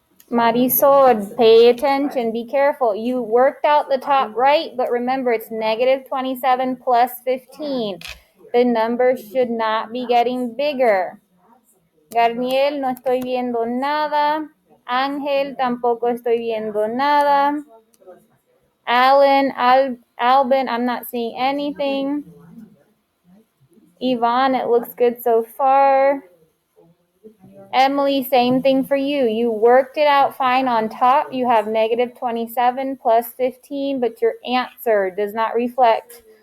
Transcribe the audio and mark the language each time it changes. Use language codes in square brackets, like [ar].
[en] Marisol, pay attention, be careful. You worked out the top right, but remember it's negative 27 plus 15. The numbers should not be getting bigger. [es] Garniel, no estoy viendo nada. Ángel, tampoco estoy viendo nada. [en] Alan, Albin, I'm not seeing anything. Yvonne, it looks good so far. Emily, same thing for you. You worked it out fine on top. You have negative 27 plus 15, but your answer does not reflect.